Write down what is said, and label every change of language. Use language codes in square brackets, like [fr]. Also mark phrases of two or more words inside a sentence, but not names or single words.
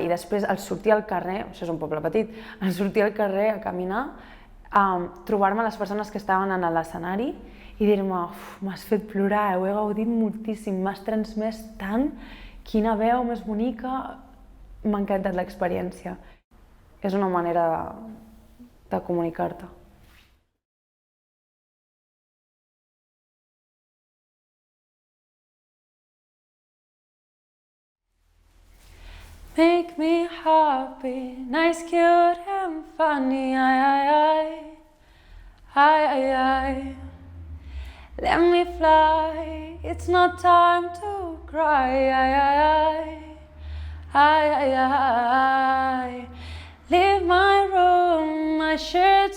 [ca] I després, al sortir al carrer, això és un poble petit, al sortir al carrer a caminar, trobar-me les persones que estaven en l'escenari i dir-me, m'has fet plorar, ho he gaudit moltíssim, m'has transmès tant, quina veu més bonica, m'ha encantat l'experiència. És una manera de comunicar-te. [en] Make me happy, nice, cute and funny, Let me fly, it's not time to cry, Leave my room, my shirts,